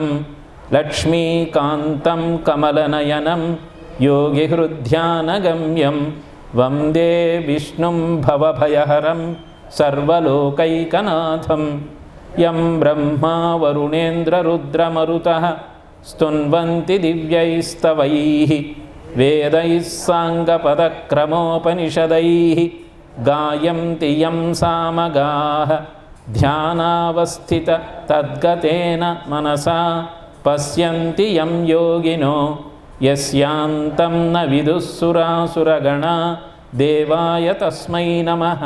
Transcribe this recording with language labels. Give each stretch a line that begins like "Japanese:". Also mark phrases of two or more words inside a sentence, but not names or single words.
Sanskrit: लक्ष्मीकान्तं कमलनयनं योगिहृद्ध्यानगम्यं वन्दे विष्णुं भवभयहरं सर्वलोकैकनाथं. यं ब्रह्मा वरुणेन्द्ररुद्रमरुतः स्तुन्वन्ति दिव्यैस्तवैः వేదైః సాంగపదక్రమోపనిషదైః గాయంతి యం సామగాః ధ్యానావస్థిత తద్గతేన మనసా పశ్యంతి యం యోగినో యస్యాంతం న విదుఃసురాసురగణా దేవాయ తస్మై నమః.